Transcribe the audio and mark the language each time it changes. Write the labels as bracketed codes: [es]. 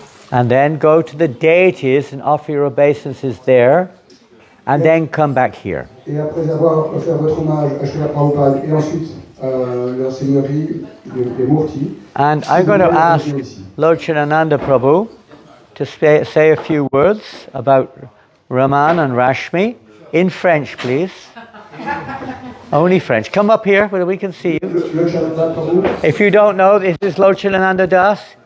[en] And then go to the deities and offer your obeisances there. And then come back here. [fr] Et après avoir offert votre hommage à Srila Prabhupada et ensuite la seigneurie des Murti. [en] And I'm going to ask Lord Chidananda Prabhu to say a few words about Raman and Rashmi. In French, please. Only French. Come up here where we can see you. If you don't know, this is Lochalananda Das.